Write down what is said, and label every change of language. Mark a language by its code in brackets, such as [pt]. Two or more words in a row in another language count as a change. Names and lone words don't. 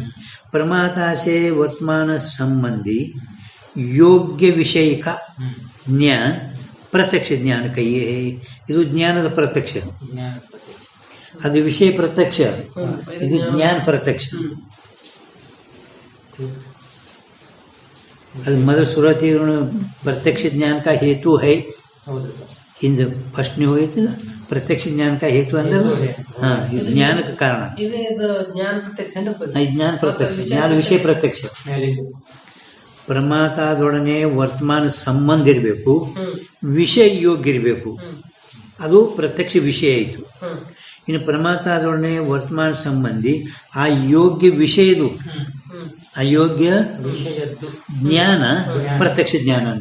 [kn] ಪ್ರಮಾತಾಸೆ ವರ್ತಮಾನ ಸಂಬಂಧಿ ಯೋಗ್ಯ ವಿಷಯಿಕ ಜ್ಞಾನ ಪ್ರತ್ಯಕ್ಷ ಜ್ಞಾನ ಕೈಯೇ. ಇದು ಜ್ಞಾನದ ಪ್ರತ್ಯಕ್ಷ, ಅದು ವಿಷಯ ಪ್ರತ್ಯಕ್ಷ, ಇದು ಜ್ಞಾನ ಪ್ರತ್ಯಕ್ಷ. ಅದು ಮೊದಲು ಸುರತಿ [hi] प्रत्यक्ष ज्ञान का हेतु है. [kn] ಹಿಂದೆ ಫಸ್ಟ್ನೇ ಹೋಗಿತ್ತಿಲ್ಲ, [hi] प्रत्यक्ष ज्ञान का हेतु [kn] ಅಂದ್ರೆ ಹಾಂ ಜ್ಞಾನಕ್ಕೆ ಕಾರಣ. ಜ್ಞಾನ ಪ್ರತ್ಯಕ್ಷ, ಜ್ಞಾನ ವಿಷಯ ಪ್ರತ್ಯಕ್ಷ. ಪ್ರಮಾತಾದೊಡನೆ ವರ್ತಮಾನ ಸಂಬಂಧ ಇರಬೇಕು, ವಿಷಯ ಯೋಗ್ಯ ಇರಬೇಕು, ಅದು ಪ್ರತ್ಯಕ್ಷ ವಿಷಯ ಆಯಿತು. ಇನ್ನು ಪ್ರಮಾತಾದೊಡನೆ ವರ್ತಮಾನ ಸಂಬಂಧಿ ಆ ಯೋಗ್ಯ ವಿಷಯದು ಅಯೋಗ್ಯ ಜ್ಞಾನ ಪ್ರತ್ಯಕ್ಷ ಜ್ಞಾನ ಅಂತ.